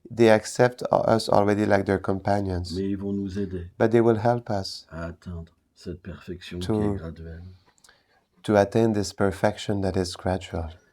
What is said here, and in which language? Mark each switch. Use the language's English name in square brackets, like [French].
[English] they accept us already like their companions, [French] Mais ils vont nous aider [English] but they will help us [French] à atteindre cette perfection [English] To- [French] qui est graduelle. [English] to attain this perfection that is gradual.